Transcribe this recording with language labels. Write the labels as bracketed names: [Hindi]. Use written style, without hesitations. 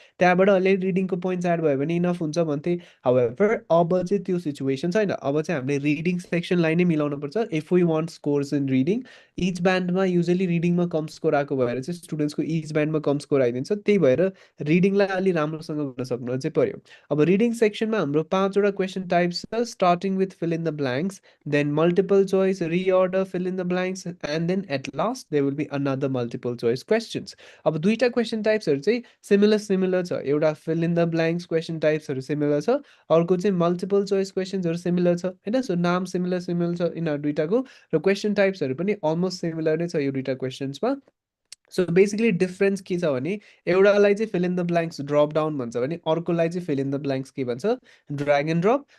[Nepali] त्यहाँबाट अलिअलि रिडिङको points add भयो भने इनफ हुन्छ भन्थे. हाउएभर अब चाहिँ त्यो सिचुएसन छैन. अब चाहिँ हामीले रिडिङ सेक्सनलाई नै मिलाउनुपर्छ [English] If we want scores in reading. [Nepali] Each ब्यान्डमा usually रिडिङमा com score आएको भएर चाहिँ स्टुडेन्ट्सको इच ब्यान्डमा कम स्कोर आइदिन्छ. त्यही भएर रिडिङलाई अलि राम्रोसँग गर्न सक्नु चाहिँ पर्यो. अब रिडिङ सेक्सनमा हाम्रो 5वटा क्वेसन टाइप्स छ [English] Starting with fill in the blanks, then multiple choice, reorder, fill in the blanks, and then at last there will be another multiple choice questions. [Nepali] अब दुईटा क्वेसन टाइप्सहरू चाहिँ सिमिलर छ. एउटा fill in the blanks question टाइप्सहरू similar छ, अर्को चाहिँ multiple choice क्वेसन्सहरू similar छ होइन. सो नाम सिमिलर छ यिनीहरू दुइटाको र क्वेसन टाइप्सहरू पनि अलमोस्ट सिमिलर नै छ यो दुइटा क्वेसन्समा. सो बेसिकली डिफरेन्स के छ भने एउटालाई चाहिँ fill in the blanks drop down भन्छ भने अर्कोलाई चाहिँ फिल इन द ब्ल्याङ्क्स के भन्छ ड्र्याग एन्ड ड्रप.